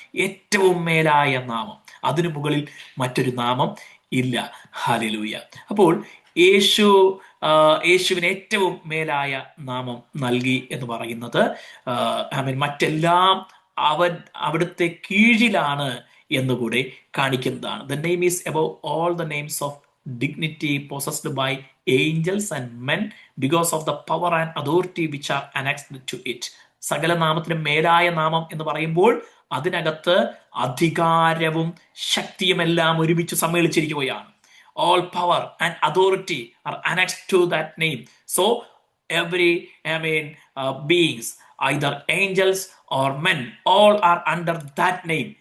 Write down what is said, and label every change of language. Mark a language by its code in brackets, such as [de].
[ml] ഏറ്റവും മേലായ നാമം, അതിനു മുകളിൽ മറ്റൊരു നാമം ഇല്ല. ഹല്ലേലൂയ. അപ്പോൾ യേശുവിന് ഏറ്റവും മേലായ നാമം നൽകി എന്ന് പറയുന്നത് മറ്റെല്ലാം അവിടുത്തെ കീഴിലാണ് എന്നുകൂടെ കാണിക്കുന്നതാണ്. [en] The name is above all the names of dignity possessed by angels and men because of the power and authority which are annexed to it. [ml] സകല നാമത്തിനും മേലായ നാമം എന്ന് പറയുമ്പോൾ അതിനകത്ത് അധികാരവും ശക്തിയുമെല്ലാം ഒരുമിച്ച് സമ്മേളിച്ചിരിക്കുകയാണ്. [en] All power and authority are annexed to that name. So every beings, either angels or men, all are under that name.